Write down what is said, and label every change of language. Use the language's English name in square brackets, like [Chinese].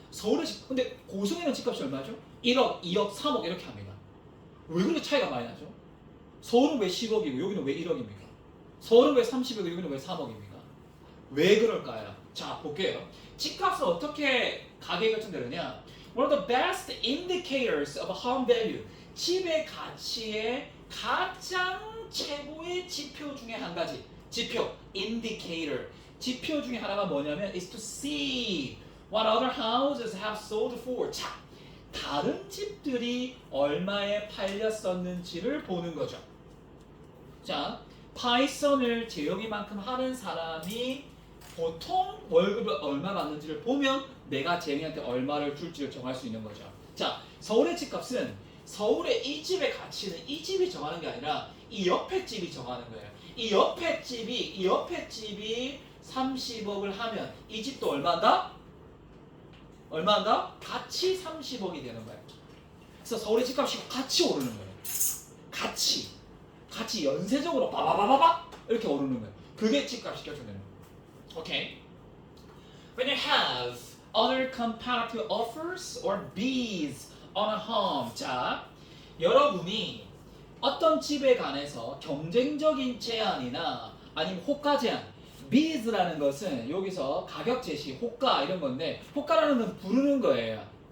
[Korean] 서울의 집, 근데 고성에는 집값이 얼마죠? 1억, 2억, 3억 이렇게 합니다. 왜 그렇게 차이가 많이 나죠? 서울은 왜 10억이고 여기는 왜 1억입니까? 서울은 왜 30억이고 여기는 왜 3억입니까? 왜 그럴까요? 자, 볼게요. 집값은 어떻게 가격이 결정되느냐? [English] One of the best indicators of home value, [Korean] 집의 가치의 가장 최고의 지표 중에 한 가지. 지표, indicator. 지표 중에 하나가 뭐냐면 [English] is to see what other houses have sold for. [Korean] 자, 다른 집들이 얼마에 팔렸었는지를 보는 거죠. 자, 파이썬을 재영이만큼 하는 사람이 보통 월급을 얼마 받는지를 보면 내가 재영이한테 얼마를 줄지를 정할 수 있는 거죠. 자, 서울의 집값은 서울의 이 집의 가치는 이 집이 정하는 게 아니라 이 옆에 집이 정하는 거예요. 이 옆에 집이 30억을 하면 이 집도 얼마인가? 얼마인가? 같이 30억이 되는 거예요. 그래서 서울의 집값이 같이 오르는 거예요. 같이 연쇄적으로 바바바바박 이렇게 오르는 거예요. 그게 집값이 결정되는 거예요. 오케이. [English] When you have other comparative offers or bids on a home. [Korean] 자, 여러분이 어떤 집에 관해서 경쟁적인 제안이나 아니면 호가 제안, bids라는 것은 여기서 가격 제시, 호가 이런 건데 호가라는 건 부르는 거예요.